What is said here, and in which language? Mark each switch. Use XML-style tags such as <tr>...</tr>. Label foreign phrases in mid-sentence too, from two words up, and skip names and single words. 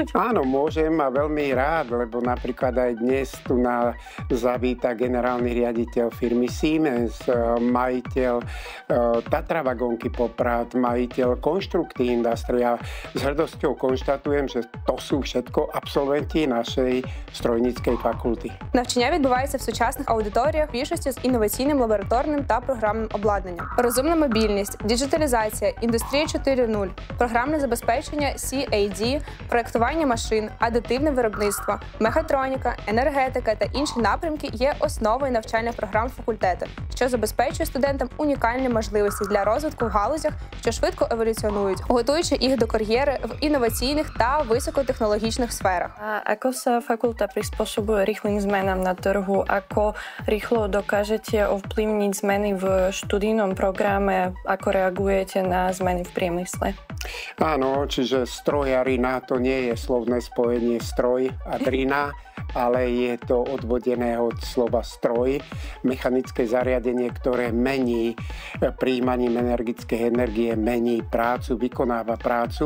<sk>Áno, môžem a veľmi rád, lebo napríklad aj dnes tu zavíta generálny riaditeľ firmy Siemens, majiteľ Tatra Vagonky Poprad, majiteľ Konštrukty Industria. S hrdosťou konštatujem, že to sú všetko absolventi нашої strojníckej fakulty.</sk> <uk>Навчання відбувається в сучасних аудиторіях, більшості з інноваційним лабораторним та програмним обладнанням. Розумна мобільність, діджиталізація, індустрія 4.0, програмне забезпечення CAD, проєктування машин, адитивне виробництво, мехатроніка, енергетика та інші напрямки є основою навчальних програм факультету, що забезпечує студентам унікальні можливості для розвитку в галузях, що швидко еволюціонують, готуючи їх до кар'єри в інноваційних та високотехнологічних сферах.</uk> <sk>A ako sa fakulta prispôsobuje rýchlym zmenám na trhu? Ako rýchlo dokážete ovplyvniť zmeny v študijnom programe? Ako reagujete na zmeny v priemysle? Áno, čiže strojarina to nie je slovné spojenie stroj a drina, ale je to odvodené od slova stroj, mechanické zariadenie, ktoré mení prijímaním energickej energie, mení prácu, vykonáva prácu.</sk>